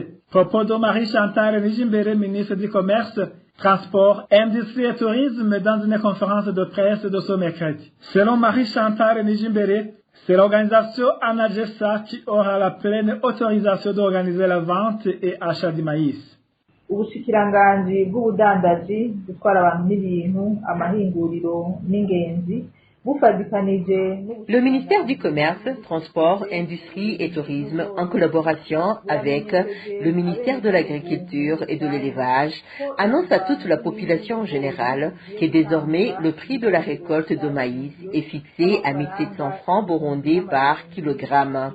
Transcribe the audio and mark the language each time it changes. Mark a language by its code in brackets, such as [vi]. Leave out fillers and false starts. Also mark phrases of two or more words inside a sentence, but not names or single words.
[fr] Propos de Marie-Chantal Nijimbere, ministre du Commerce, Transport, Industrie et Tourisme, dans une conférence de presse de ce mercredi. Selon Marie-Chantal Nijimbere, c'est l'organisation ANAGESA qui aura la pleine autorisation d'organiser la vente et achat du maïs. [rn] Ubushikiranganji bw'ubudandaji gutwara abantu n'ibintu amahinguriro n'ingenzi [fr] Le ministère du Commerce, Transport, Industrie et Tourisme, en collaboration avec le ministère de l'Agriculture et de l'Élevage, annonce à toute la population générale que désormais le prix de la récolte de maïs est fixé à 1700 francs burundais par kilogramme.